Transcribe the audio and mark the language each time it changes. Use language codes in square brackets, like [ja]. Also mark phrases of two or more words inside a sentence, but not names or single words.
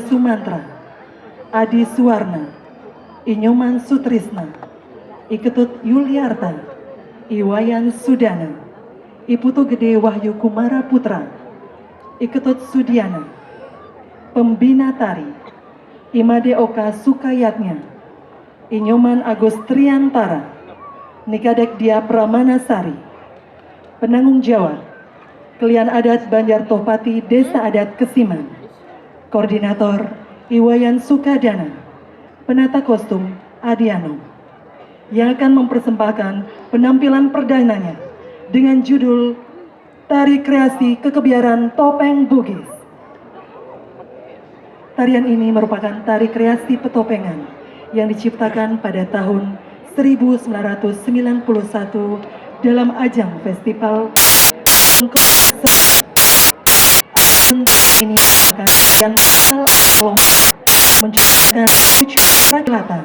[id] Sumantra, Adi Suwarna, Inyoman Sutrisna, Iketut Yuliarta, Iwayan Sudana, Iputu Gede Wahyu Kumara Putra, Iketut Sudiana, Pembina Tari, Imade Oka Sukayatnya, Inyoman Agus Triantara, Nikadek Dia Pramanasari. Penanggung jawab, Klian Adat Banjar Topati Desa Adat Kesiman. Koordinator, Iwayan Sukadana. Penata kostum, Adiano. Yang akan mempersembahkan penampilan perdananya dengan judul Tari Kreasi Kekebiaran Topeng Bugis. Tarian ini merupakan tari kreasi petopengan yang diciptakan pada tahun 1991 dalam ajang festival ini merupakan tarian asal menciptakan tujuh rakyat.